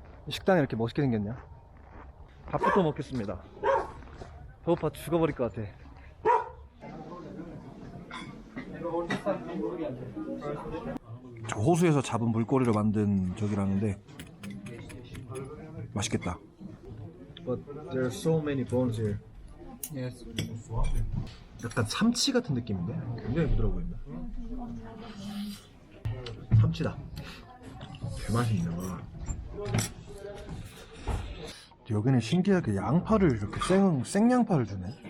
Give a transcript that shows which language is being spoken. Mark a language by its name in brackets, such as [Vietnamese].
[Korean] 식당이 이렇게 멋있게 생겼냐? 밥부터 먹겠습니다. 배고파 죽어버릴 것 같아. 저 호수에서 잡은 물고기를 만든 저기라는데 맛있겠다. [English] But there are so many bones here. Yes. [Korean] 약간 삼치 같은 느낌인데? 굉장히 부드러워 보인다. 삼치다. 개맛있네. 여기는 신기하게 양파를 이렇게 생양파를 주네.